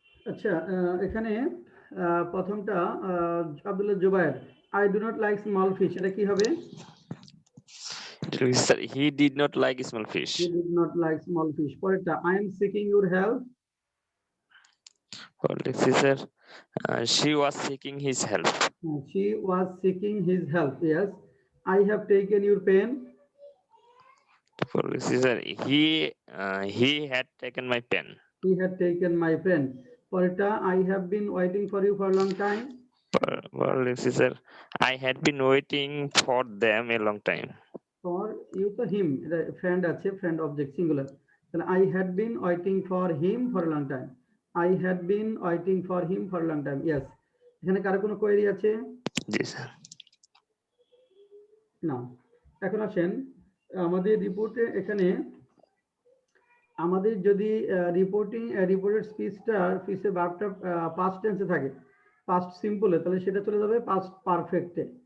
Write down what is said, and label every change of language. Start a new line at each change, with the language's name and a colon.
Bangla: আচ্ছা, এখানে প্রথমটা Abdullah Zubair,
English: I do not like small fish,
Bangla: এটা কি হবে?
English: Sir, he did not like small fish. He did not like small fish.
Bangla: পরেরটা,
English: I am seeking your help, Or let's see, sir, she was seeking his help. She was seeking his help, yes. I have taken your pen, For let's see, sir, he had taken my pen. He had taken my pen.
Bangla: পরেরটা,
English: I have been waiting for you for long time, For let's see, sir, I had been waiting for them a long time. For you to him,
Bangla: এটা friend আছে, friend object singular, তাহলে
English: I had been waiting for him for long time, I had been waiting for him for long time, yes.
Bangla: এখানে কারো কোনো query আছে?
English: Yes, sir.
Bangla: না। এখন আসেন আমাদের রিপোর্টে, এখানে আমাদের যদি রিপোর্টেড স্পিচে ভার্বটা পাস্ট টেন্সে থাকে, পাস্ট সিম্পলে, তাহলে সেটা চলে যাবে পাস্ট পারফেক্টে।